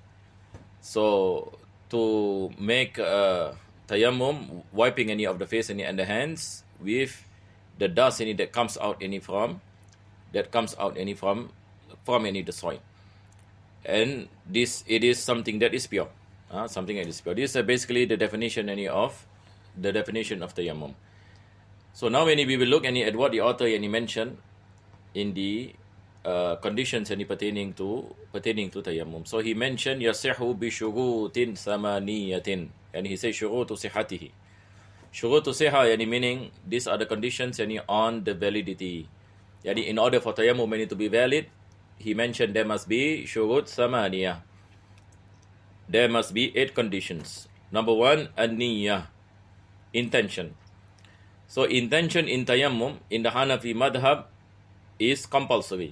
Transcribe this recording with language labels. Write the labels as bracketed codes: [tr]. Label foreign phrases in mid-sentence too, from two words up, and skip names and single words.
[en] So to make tayammum, wiping of the face and the hands with the dust that comes out from the soil, and it is something that is pure. This is basically the definition of tayammum. So now when we will look at what the author mentioned in the conditions pertaining to tayammum. So he mentioned [ar] يصح بشروط ثمانية, [en] and he says [ar] شروط صحته. شروط صحة [en] meaning these are the conditions on the validity. In order for tayammum to be valid, he mentioned there must be [ar] شروط ثمانية. [en] There must be 8 conditions. Number 1, an-niyyah, intention. So intention in tayammum in the Hanafi madhab is compulsory.